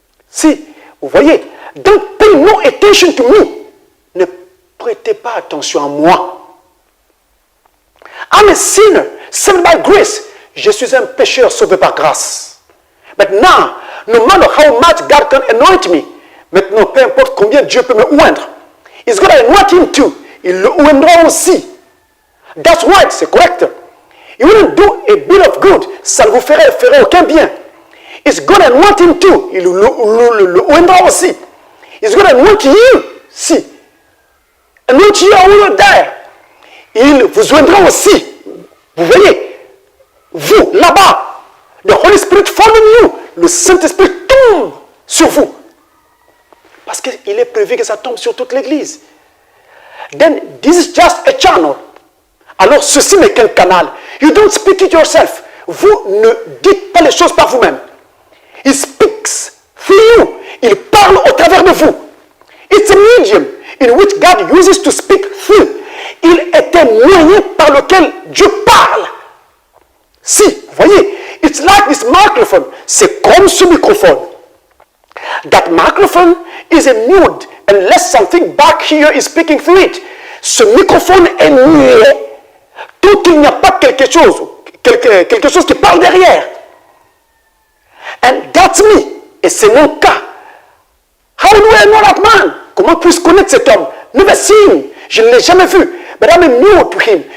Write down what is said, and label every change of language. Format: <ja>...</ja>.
<fr>Si, vous voyez,</fr> <en>don't pay no attention to me.</en> <fr>Ne prêtez pas attention à moi.</fr> <en>I'm a sinner, saved by grace.</en> <fr>Je suis un pécheur sauvé par grâce.</fr> <en>But now, no matter how much God can anoint me,</en> <fr>maintenant, peu importe combien Dieu peut me oindre,</fr> <en>He's going to anoint him too.</en> <fr>Il le oindra aussi.</fr> <en>That's right,</en> <fr>c'est correct.</fr> <en>You wouldn't do a bit of good.</en> <fr>Ça ne vous ferait aucun bien.</fr> <en>He's going to anoint him too.</en> <fr>Il le oindra aussi.</fr> <en>He's going to anoint you. Si. Anoint you over there.</en> <fr>Il vous oindra aussi. Vous voyez, vous, là-bas,</fr> <en>the Holy Spirit fall on you.</en> <fr>Le Saint-Esprit tombe sur vous. Parce qu'il est prévu que ça tombe sur toute l'Église.</fr> <en>Then, this is just a channel.</en> <fr>Alors, ceci n'est qu'un canal.</fr> <en>You don't speak it yourself.</en> <fr>Vous ne dites pas les choses par vous-même.</fr> <en>He speaks through you.</en> <fr>Il parle au travers de vous.</fr> <en>It's a medium in which God uses to speak through.</en> <fr>Il est un moyen par lequel Dieu parle. Si, vous voyez,</fr> <en>it's like this microphone.</en> <fr>C'est comme ce microphone.</fr> <en>That microphone is a mute unless something back here is speaking through it.</en> <fr>Ce microphone est muet tant qu'il n'y a pas quelque chose qui parle derrière.</fr> <en>And that's me.</en> <fr>Et c'est mon cas.</fr> <en>How do I know that man?</en> <fr>Comment puis-je connaître cet homme?</fr> <en>Never seen him.</en> <fr>Je ne l'ai jamais vu.</fr> <en>But I'm mute to him.</en>